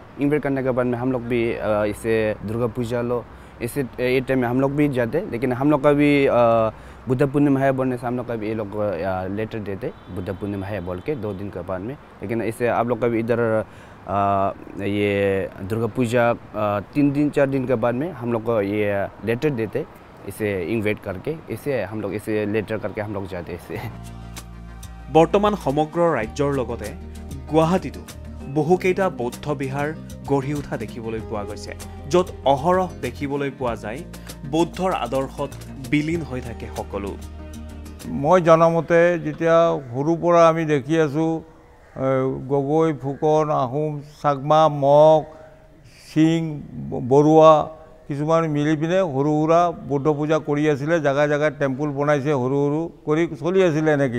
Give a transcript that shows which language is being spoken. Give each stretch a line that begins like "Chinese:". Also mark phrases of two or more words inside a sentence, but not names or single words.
Hindi: इन्वाइट करने के बाद में हम लोग भी इसे दुर्गा पूजा लो इसे ये टाइम में हम लोग भी जाते, लेकिन हम लोग का भी बुद्ध पूर्णिमा है बोलने से हम लोग का भी ये लोग लेटर देते बुद्ध पूर्णिमा है बोल के 2 दिन के बाद में। लेकिन इसे आप लोग का भी इधर ये दुर्गा पूजा 3 दिन 4 दिन के बाद में हम लोग को ये लेटर देते इसे इन्वाइट करके, इसे हम लोग इसे लेटर करके हम लोग जाते इसे।
Assamese: বৰ্তমান সমগ্ৰ ৰাজ্যৰ লগতে গুৱাহাটীতো বহুকেইটা বৌদ্ধ বিহাৰ গঢ়ি উঠা দেখিবলৈ পোৱা গৈছে, য'ত অহৰহ দেখিবলৈ পোৱা যায় বৌদ্ধৰ আদৰ্শত বিলীন হৈ থাকে সকলো। মই জনামতে যেতিয়া সৰুৰ পৰা আমি দেখি আছোঁ গগৈ, ফুকন, আহোম, চাকমা, মগ, সিং, বৰুৱা কিছুমান মিলি পিনে সৰু সুৰা বৌদ্ধ পূজা কৰি আছিলে, জেগাই জেগাই টেম্পুল বনাইছে, সৰু সৰু কৰি চলি আছিলে এনেকৈ।